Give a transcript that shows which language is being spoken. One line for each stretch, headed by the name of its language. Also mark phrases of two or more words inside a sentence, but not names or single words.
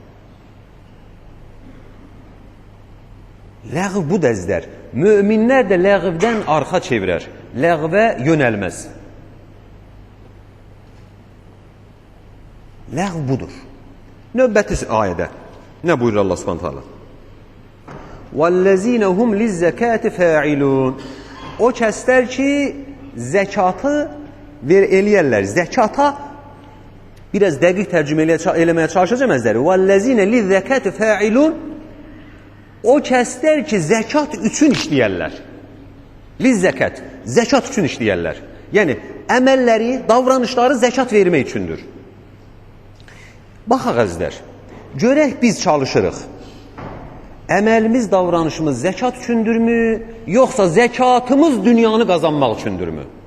Azerbaijani: Ləğv bu dəzdər. Möminlər də ləğvdən arxa çevirər, ləğvə yönəlməz. Ləğv budur. Növbəti ayədə nə buyurur Allah
Arabic: سبحانه تعالى? وَالَّذِينَ هُمْ لِلزَّكَاةِ فَاعِلُونَ
Azerbaijani: O kəslər ki, zəkatı eləyərlər. Zəkata biraz dəqiq tərcümə eləməyə çalışacağım əzləri.
Arabic: وَالَّذِينَ لِلزَّكَاةِ فَاعِلُونَ
Azerbaijani: O kəslər ki, zəkat üçün işləyərlər. Lizzəkat, zəkat üçün işləyərlər. Yəni, əməlləri, davranışları zəkat vermək üçündür. Baxaq əzlər, görək biz çalışırıq. Əməlimiz, davranışımız zəkat üçündürmü, yoxsa zəkatımız dünyanı qazanmaq üçündürmü?